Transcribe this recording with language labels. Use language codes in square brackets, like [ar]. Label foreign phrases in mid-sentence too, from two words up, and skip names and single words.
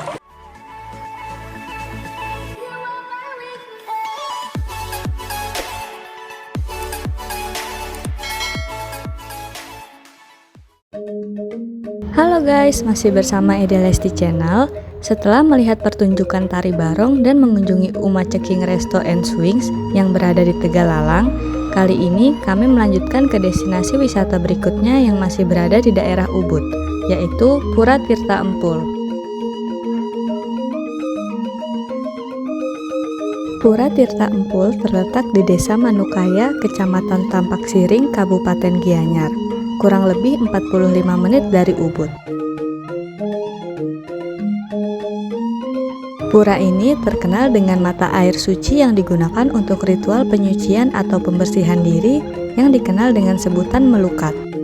[id] Halo guys, masih bersama Ede Lesti Channel. Setelah melihat pertunjukan tari barong dan mengunjungi Uma Ceking Resto and Swings yang berada di Tegalalang, kali ini kami melanjutkan ke destinasi wisata berikutnya yang masih berada di daerah Ubud, yaitu Pura Tirta Empul. Pura Tirta Empul terletak di Desa Manukaya, Kecamatan Tampak Siring, Kabupaten Gianyar, kurang lebih 45 menit dari Ubud. Pura ini terkenal dengan mata air suci yang digunakan untuk ritual penyucian atau pembersihan diri yang dikenal dengan sebutan melukat.